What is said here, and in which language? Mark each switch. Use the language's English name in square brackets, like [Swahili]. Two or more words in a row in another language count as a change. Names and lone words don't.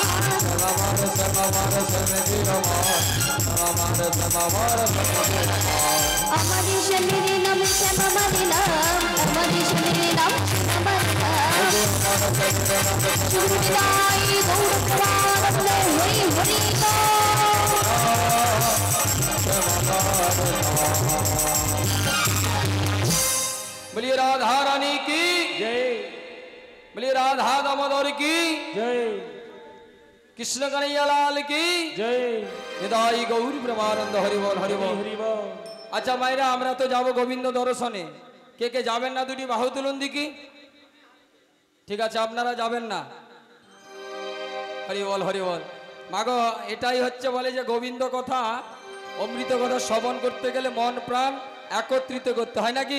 [Bangla] আমার শ্যামার স্বামী আমার, আমার শ্যামার স্বামী আমার। আমার স্বামীর নাম শ্যামা মার নাম, আমার স্বামীর নাম শ্যামা মার নাম, সুরবিদায় গৌর প্রভাত হরি হরি [Hindi] बोलिए राधा रानी की जय, बोलिए राधा दामोदर की जय, कृष्ण कन्हैया लाल की जय, निदाई गौर ब्रह्मानंद हरि बोल हरि बोल हरि बोल। [Bangla] আচ্ছা মায়েরা আমরা তো যাব গোবিন্দ দর্শনে, কে কে যাবেন না দুটি বাহু তুলুন দেখি। ঠিক আছে, আপনারা যাবেন না? হরি বল হরি বল। মাগো এটাই হচ্ছে বলে যে গোবিন্দ কথা অমৃত কথা শ্রবণ করতে গেলে মন প্রাণ একত্রিত করতে হয় নাকি?